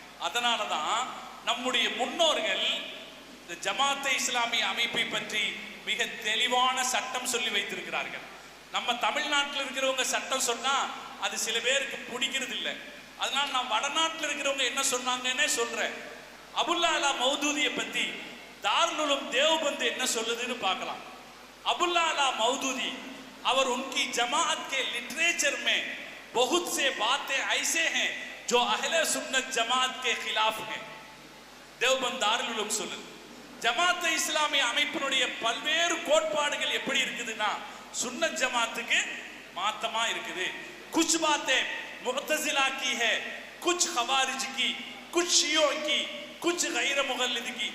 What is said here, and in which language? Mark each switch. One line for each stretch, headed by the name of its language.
Tamil: அதனாலதான் நம்முடைய முன்னோர்கள் இந்த ஜமாத்தை இஸ்லாமிய அமைப்பை பற்றி மிக தெளிவான சட்டம் சொல்லி வைத்திருக்கிறார்கள். நம்ம தமிழ்நாட்டில் இருக்கிறவங்க சட்டம் சொன்னா அது சில பேருக்கு பிடிக்கிறது இல்லை. அதனால நான் வடநாட்டில் இருக்கிறவங்க என்ன சொன்னாங்கன்னே சொல்றேன். அபுல்லா அலா மௌதூதியை பத்தி தாருல் உலூம் தேவ்பந்த் என்ன சொல்லுதுன்னு பார்க்கலாம்.
Hindi: अबुल्ला अला मौदूदी और उनकी जमात के लिटरेचर में बहुत से बातें ऐसे हैं जो अहले सुन्नत जमात के खिलाफ है
Tamil: தேவபந்த் தாருல் உலூம் சொல்லுது. ஜமாத் இஸ்லாமிய அமைப்பினுடைய பல்வேறு கோட்பாடுகள் எப்படி இருக்குதுன்னா சுன்னத் ஜமாத்துக்கு மாத்தமா இருக்குது.
Hindi: कुछ बातें मुअतज़िला की है, कुछ खवारिज की, कुछ शियो की, कुछ गैर मुगल्लिद की.